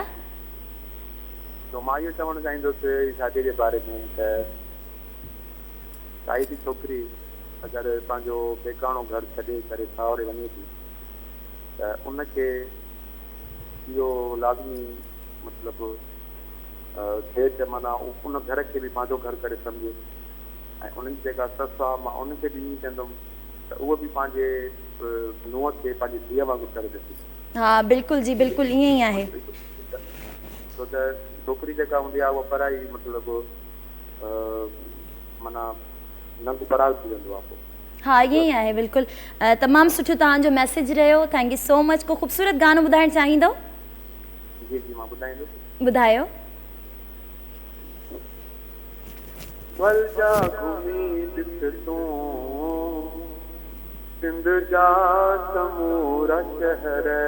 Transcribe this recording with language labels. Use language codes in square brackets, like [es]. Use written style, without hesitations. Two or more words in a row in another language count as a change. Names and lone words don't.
[sd] तो मां इहो चवणु चाहींदुसि शादीअ जे बारे में त काई बि छोकिरी अगरि पंहिंजो पेकाणो घर छॾे करे सावरे वञे थी त उनखे इहो लाज़मी मतिलबु थिए त माना उन घर खे बि पंहिंजो घर करे सम्झे ऐं उन्हनि जी जेका ससु आहे मां उनखे बि ईअं चवंदुमि त उहो बि पंहिंजे नुंहं खे पंहिंजी धीअ वांगुरु करे ॾिसे। हा बिल्कुलु जी बिल्कुलु ईअं ई आहे। छो त छोकिरी जेका हूंदी आहे उहा पढ़ाई मतिलबु माना नंग पराग थी वेंदो आहे पोइ। हाँ ईअं ई आहे बिल्कुलु। तमामु सुठो तव्हांजो मैसेज रहियो, [en] thank you so much. [sd] को ख़ूबसूरत गानो ॿुधाइणु चाहींदो? जी जी मां ॿुधाईंदुसि। ॿुधायो। वल जा घुमी ॾिस तूं सिंध जा समूरा शहर,